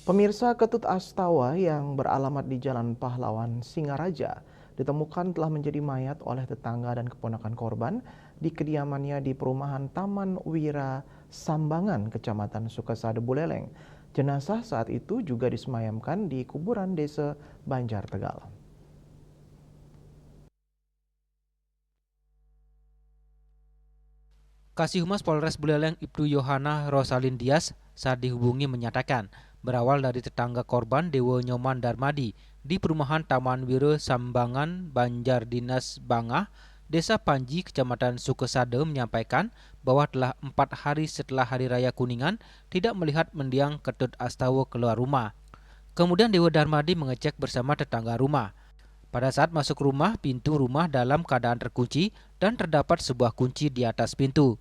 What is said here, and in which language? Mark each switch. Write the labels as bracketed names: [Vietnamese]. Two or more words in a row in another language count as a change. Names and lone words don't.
[Indonesian] Pemirsa, Ketut Astawa yang beralamat di Jalan Pahlawan Singaraja ditemukan telah menjadi mayat oleh tetangga dan keponakan korban di kediamannya di perumahan Taman Wira Sambangan, Kecamatan Sukasada, Buleleng. Jenazah saat itu juga disemayamkan di kuburan desa Banjar Tegal. Kasih Humas Polres Buleleng Ibtu Yohana Rosalin Dias saat dihubungi menyatakan berawal dari tetangga korban Dewo Nyoman Darmadi di perumahan Taman Wiro Sambangan Banjar Dinas Bangah, Desa Panji, Kecamatan Sukesade menyampaikan bahwa telah 4 hari setelah Hari Raya Kuningan tidak melihat mendiang Ketut Astawa keluar rumah. Kemudian Dewo Darmadi mengecek bersama tetangga rumah. Pada saat masuk rumah, pintu rumah dalam keadaan terkunci dan terdapat sebuah kunci di atas pintu.